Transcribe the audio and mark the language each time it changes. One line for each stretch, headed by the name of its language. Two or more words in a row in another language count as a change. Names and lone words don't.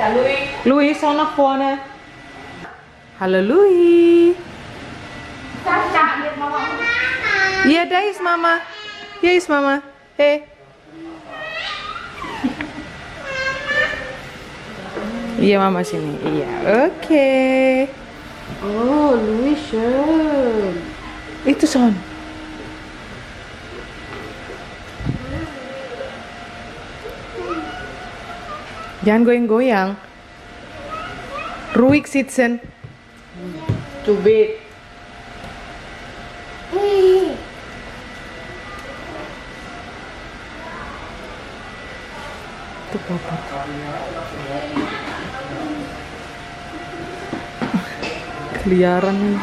Indonesian: Louis, sana vorne. Halo Louis. Kaca, lihat mama. Iya,
Dutch: daar is mama. Hier is mama. Hey.
Indonesian: Iya mama sini. Iya, oke. Oh, Louis schön. Itu Son. Jangan goyang-goyang.
German: Ruhig sitzen.
Indonesian: Cubit. Itu papa. Keliaran nih.